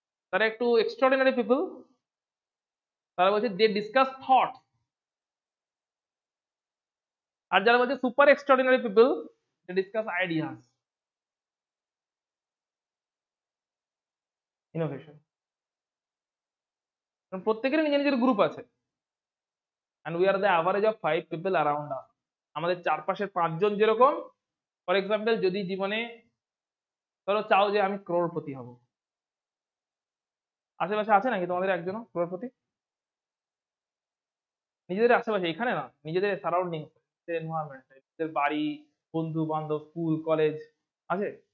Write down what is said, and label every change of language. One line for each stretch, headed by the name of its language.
Bangla: তারা একটু extraordinary people, তারা বলছে
English: They discuss thought.
Bangla: আর যারা বলছে সুপার এক্সট্রাঅর্ডিনারি পিপল,
English: They discuss ideas, innovation.
Bangla: প্রত্যেকেরই নিজের নিজের গ্রুপ আছে,
English: and we are the average of 5 people around us.
Bangla: আমাদের চারপাশের 5 জন যেরকম, ফর এক্সাম্পল যদি জীবনে ধরো চাও যে আমি ক্রোড়পতি হব, আশেপাশে আছে নাকি তোমাদের একজনও ক্রোড়পতি? নিজেদের আশেপাশে, এখানে না, নিজেদের সারাউন্ডিং, এনভায়রনমেন্ট, নিজেদের বাড়ি, বন্ধু বান্ধব, স্কুল কলেজ আছে।